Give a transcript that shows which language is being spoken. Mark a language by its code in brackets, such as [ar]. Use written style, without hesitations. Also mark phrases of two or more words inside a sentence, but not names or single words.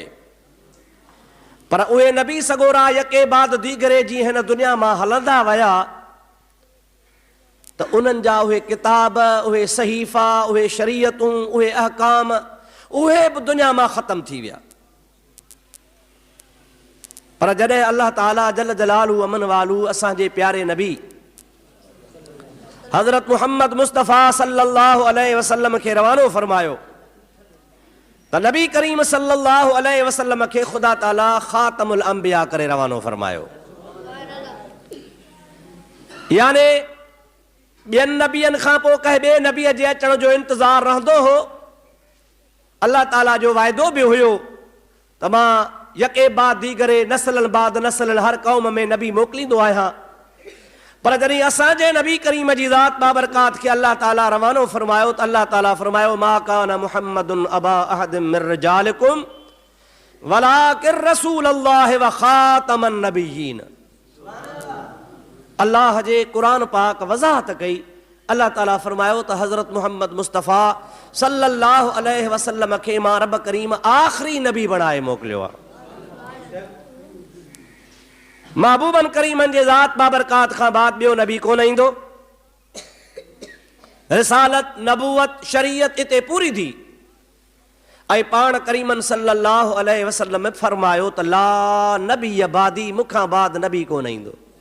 [sd] पर उहे नबी सगोरा [fa] یکی بعد دیگری [sd] जीअं हिन दुनिया मां हलंदा विया त उन्हनि जा उहे किताब, उहे सहीफ़ा, उहे शरीयतूं, उहे अहकाम उहे बि दुनिया मां ख़तम थी विया। पर जॾहिं अल्लाह ताला [ar] جل جلاله عم نواله [sd] असांजे प्यारे नबी हज़रत मुहम्मद मुस्तफ़ा [ar] صلى الله عليه وسلم [sd] खे रवानो फरमायो त नबी करीम [ar] صلى الله عليه وسلم [sd] खे ख़ुदा ताला [ar] خاتم الأنبياء [sd] करे रवानो फरमायो। याने ॿियनि नबियनि खां पोइ कंहिं ॿिए नबीअ जे अचण जो इंतज़ारु रहंदो हो। अल्लाह ताला जो वाइदो बि हुयो त मां [fa] یکی بعد دیگری [sd] नस्लनि बाद नस्लनि हर क़ौम में नबी मोकिलींदो आहियां। पर जॾहिं असांजे नबी करीम जी ज़ात बाबरकात खे अल्लाह ताला रवानो फरमायो त अल्लाह ताला फरमायो [ar] ما كان محمد أبا أحد من رجالكم ولكن رسول الله وخاتم النبيين. [sd] अल्लाह जे क़ुरान पाक वज़ाहत कई। अल्लाह ताला फरमायो त हज़रत मुहम्मद मुस्तफ़ा [ar] صلى الله عليه وسلم [sd] खे मां रब करीम आख़िरी नबी बणाए मोकिलियो आहे। महबूबन करीमन जे ज़ात बाबरकात खां बाद ॿियो नबी कोन ईंदो। रिसालत, नबूवत, शरीयत इते पूरी थी ऐं पाण करीमन [ar] صلى الله عليه وسلم [sd] फरमायो त [ar] لا نبي بعدي, [sd] मूंखां बाद नबी कोन ईंदो।